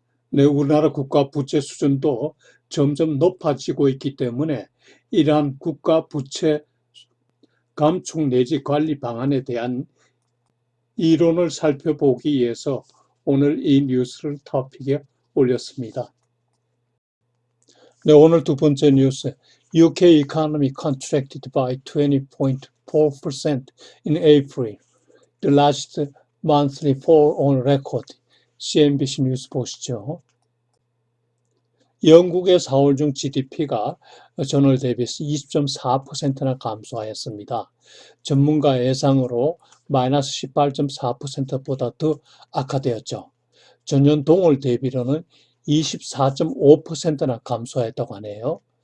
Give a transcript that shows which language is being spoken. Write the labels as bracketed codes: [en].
[ko] 네, 우리나라 국가 부채 수준도 점점 높아지고 있기 때문에 이러한 국가 부채 감축 내지 관리 방안에 대한 이론을 살펴보기 위해서 오늘 이 뉴스를 토픽에 올렸습니다. 네, 오늘 두 번째 뉴스. [en] UK economy contracted by 20.4% in April, the largest monthly fall on record. [ko] CNBC 뉴스 보시죠. 영국의 4월 중 GDP가 전월 대비해서 20.4%나 감소하였습니다. 전문가 예상으로 마이너스 18.4%보다 더 악화되었죠. 전년 동월 대비로는 24.5%나 감소했다고 하네요.